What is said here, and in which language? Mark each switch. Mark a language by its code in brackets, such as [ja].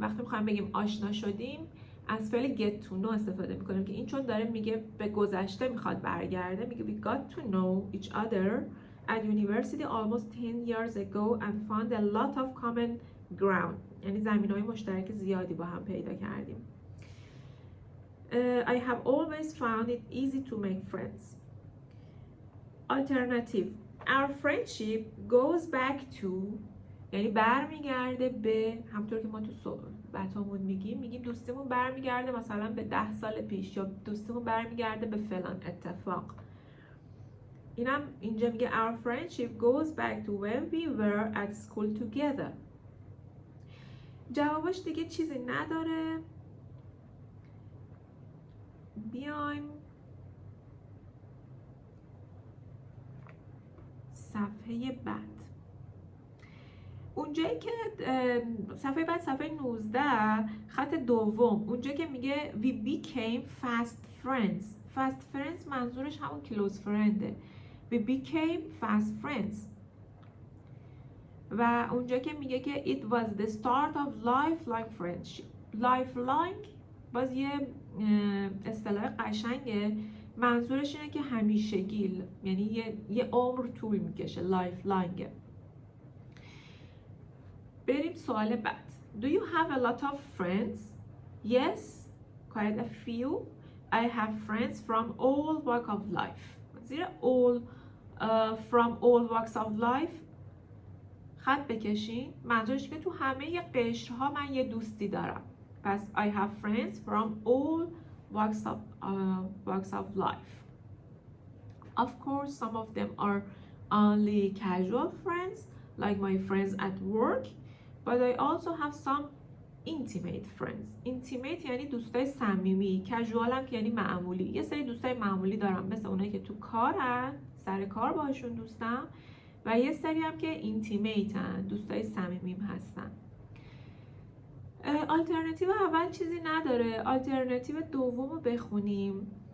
[fa] وقتی میخوایم بگیم آشنا شدیم از فعل get to know استفاده میکنیم که این چون داره میگه به گذشته میخواد برگرده، میگه [en] we got to know each other at university almost 10 years ago and found a lot of common ground [fa] یعنی زمینهای مشترک زیادی با هم پیدا کردیم. [en] I have always found it easy to make friends. [fa] Alternative [en] Our friendship goes back to [fa] یعنی برمیگرده به، همطور که ما تو صحبتامون میگیم دوستیمون برمیگرده مثلا به 10 سال پیش یا دوستیمون برمیگرده به فلان اتفاق. اینم اینجا میگه [en] Our friendship goes back to when we were at school together. [fa] جوابش دیگه چیزی نداره. بیایم صفحه بعد. اونجایی که صفحه بعد، صفحه 19 خط دوم، اونجا که میگه [en] we became fast friends. fast friends [fa] منظورش همون [en] close friendه. we became fast friends. [fa] و اونجا که میگه که [en] it was the start of lifelong friendship. [fa] lifelong باز یه اصطلاح قشنگه، منظورش اینه که همیشگی، یعنی یه عمر طول میکشه. [en] lifelong. [fa] بریم سوال بعد. [en] Do you have a lot of friends? Yes, quite a few. I have friends from all walks of life. زیر all from all walks of life خط بکشین. [fa] منظورش که تو همه قشرها من یه دوستی دارم. [en] پس I have friends from all walks of life. Of course, some of them are only casual friends, like my friends at work. But I also have some intimate friends. [fa] Intimate یعنی دوستای صمیمی. casual هم که یعنی معمولی. یه سری دوستای معمولی دارم مثل اونایی که تو کارن، سر کار باهاشون دوستم، و یه سری هم که intimate هن، دوستای صمیمیم هستن. آلترناتیو اول چیزی نداره. آلترناتیو دوم رو بخونیم.